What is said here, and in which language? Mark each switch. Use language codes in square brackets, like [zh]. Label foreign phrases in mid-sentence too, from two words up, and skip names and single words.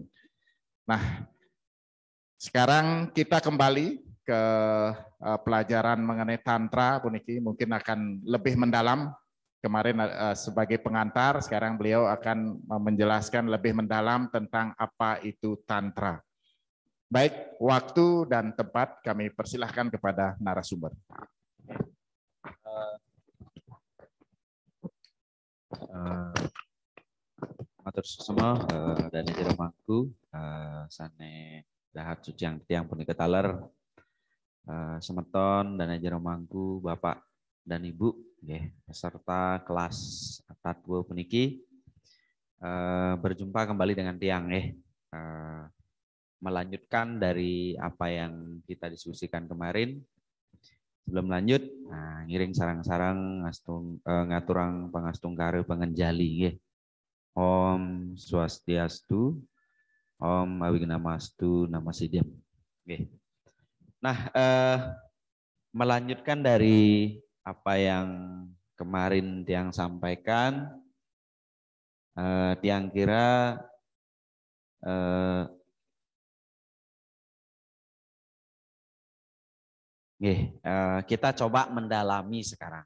[id] Nah, sekarang kita kembali ke pelajaran mengenai Tantra, Bu Niki, mungkin akan lebih mendalam. Kemarin sebagai pengantar, sekarang beliau akan menjelaskan lebih mendalam tentang apa itu Tantra. Baik, waktu dan tempat kami persilahkan kepada narasumber. [ban] Matur susama dan jero mangku sane dahat suciang tiang punika taler semeton [id] dan [ban] jero mangku [id] Bapak dan Ibu peserta kelas Tatwo puniki berjumpa kembali dengan tiang melanjutkan dari apa yang kita diskusikan kemarin. Sebelum lanjut, [ban] ngiring sarang-sarang ngaturang pangastungkare pengenjali [sa] Om Swastiastu, Om Awignamastu Namasidhyam. [id] Nah, melanjutkan dari apa yang kemarin tiang sampaikan, tiang kira kita coba mendalami sekarang.